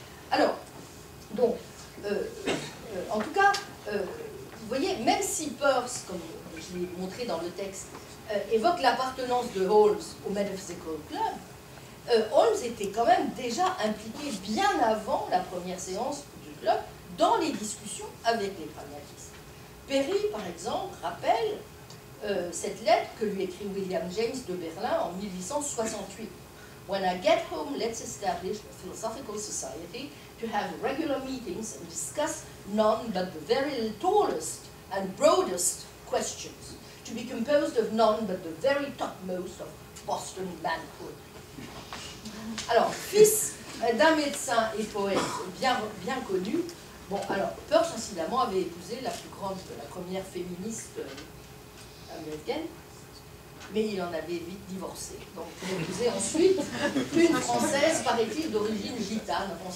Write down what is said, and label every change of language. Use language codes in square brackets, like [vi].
[fr] Alors, donc, en tout cas, vous voyez, même si Peirce, comme je l'ai montré dans le texte, évoque l'appartenance de Holmes au Metaphysical Club, Holmes était quand même déjà impliqué bien avant la première séance du club dans les discussions avec les pragmatistes. Perry, par exemple, rappelle cette lettre que lui écrit William James de Berlin en 1868. [en] When I get home, let's establish a philosophical society to have regular meetings and discuss none but the very tallest and broadest questions, to be composed of none but the very topmost of Boston manhood. [fr] Alors, fils d'un médecin et poète bien connu, bon, alors, Peirce, incidemment, avait épousé la première féministe américaine, mais il en avait vite divorcé. Donc, il a épousé ensuite une Française, paraît-il, d'origine gitane.